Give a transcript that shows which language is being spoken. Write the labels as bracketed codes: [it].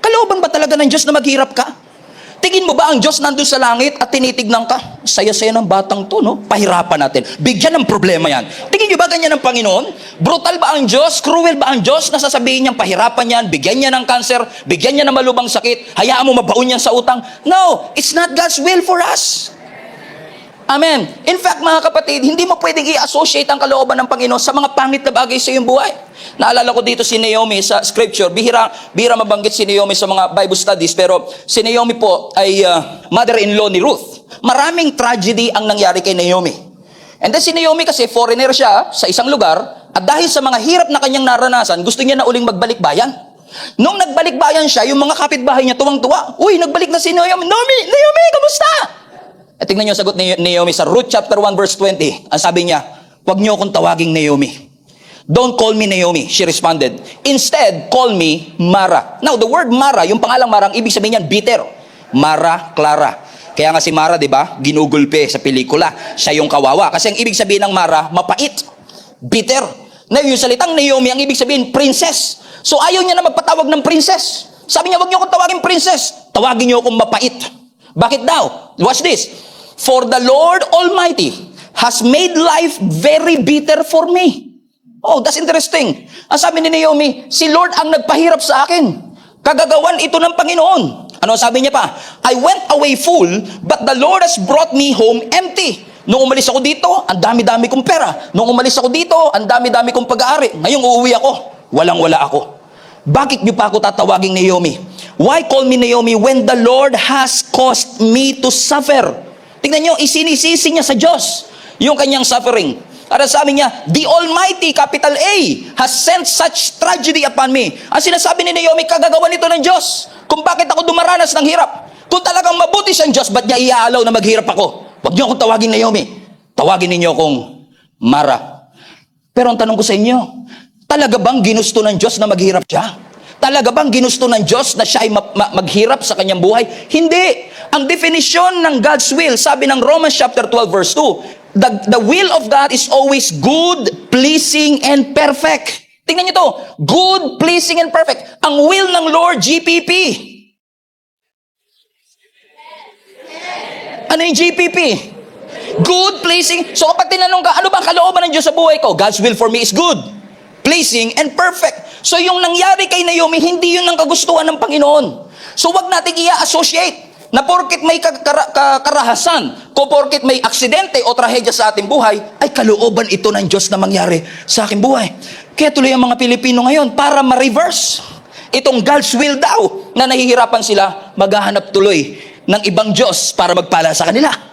[tl] Kalooban ba talaga ng Diyos na maghirap ka? Tingin mo ba ang Diyos nandun sa langit at tinitignan ka? Saya-saya ng batang to, no? Pahirapan natin. Bigyan ng problema yan. Tingin nyo ba ganyan ang Panginoon? Brutal ba ang Diyos? Cruel ba ang Diyos na sasabihin niyang pahirapan yan, bigyan niya ng cancer, bigyan niya ng malubang sakit, hayaan mo mabaon yan sa utang? [en] No, it's not God's will for us. Amen. [tl] In fact, mga kapatid, hindi mo pwedeng i-associate ang kalooban ng Panginoon sa mga pangit na bagay sa iyong buhay. Naalala ko dito si Naomi sa scripture. Bihira mabanggit si Naomi sa mga Bible studies, pero si Naomi po ay mother-in-law ni Ruth. Maraming tragedy ang nangyari kay Naomi. And then si Naomi kasi foreigner siya sa isang lugar, at dahil sa mga hirap na kanyang naranasan, gusto niya na uling magbalik bayan. Nung nagbalik bayan siya, yung mga kapitbahay niya tuwang-tuwa. Uy, nagbalik na si Naomi. Naomi, kamusta? At tingnan niyo ang sagot ni Naomi sa Ruth chapter 1 verse 20. Ang sabi niya, huwag niyo akong tawaging Naomi. [en] Don't call me Naomi, she responded. Instead, call me Mara. Now, the word Mara, [tl] yung pangalang Mara, ang ibig sabihin niyan, [en] bitter. Mara, Clara. [tl] Kaya nga si Mara, di ba, ginugulpe sa pelikula. Siya yung kawawa. Kasi ang ibig sabihin ng Mara, mapait. Bitter. Na yung salitang Naomi, ang ibig sabihin, princess. So ayaw niya na magpatawag ng princess. Sabi niya, huwag niyo akong tawagin princess. Tawagin niyo akong mapait. Bakit daw? [en] Watch this. For the Lord Almighty has made life very bitter for me. Oh, that's interesting. [tl] Ang sabi ni Naomi, si Lord ang nagpahirap sa akin. Kagagawan ito ng Panginoon. Ano sabi niya pa? [en] I went away full, but the Lord has brought me home empty. [tl] Nung umalis ako dito, ang dami-dami kong pera. Nung umalis ako dito, ang dami-dami kong pag-aari. Ngayong uuwi ako, walang-wala ako. Bakit niyo pa ako tatawaging Naomi? [en] Why call me Naomi when the Lord has caused me to suffer? [tl] Tingnan niyo, isinisisi niya sa Diyos yung kanyang suffering. Para sabi niya, [en] the Almighty, capital A, has sent such tragedy upon me. [tl] Ang sinasabi ni Naomi, kagagawan nito ng Diyos. Kung bakit ako dumaranas ng hirap. Kung talagang mabuti siyang Diyos, ba't niya iaalaw na maghirap ako? Huwag niyo akong tawagin Naomi. Tawagin ninyo akong Mara. Pero ang tanong ko sa inyo, talaga bang ginusto ng Diyos na maghirap siya? Talaga bang ginusto ng Diyos na siya ay maghirap sa kanyang buhay? Hindi. Ang definisyon ng God's will, sabi ng [en] Romans chapter 12 verse 2, the will of God is always good, pleasing, and perfect. [tl] Tingnan niyo to. [en] Good, pleasing, and perfect. [tl] Ang will ng Lord, GPP. Ano yung [en] GPP? Good, pleasing. [tl] So kapag tinanong ka, ano ba ang kalooban ng Diyos sa buhay ko? [en] God's will for me is good, pleasing, and perfect. [tl] So yung nangyari kay Naomi, hindi yun ang kagustuhan ng Panginoon. So wag natin i-associate na porket may karahasan, o porket may aksidente o trahedya sa ating buhay, ay kalooban ito ng Diyos na mangyari sa aking buhay. Kaya tuloy ang mga Pilipino ngayon, para ma-reverse itong God's will daw, na nahihirapan sila, maghahanap tuloy ng ibang Diyos para magpala sa kanila.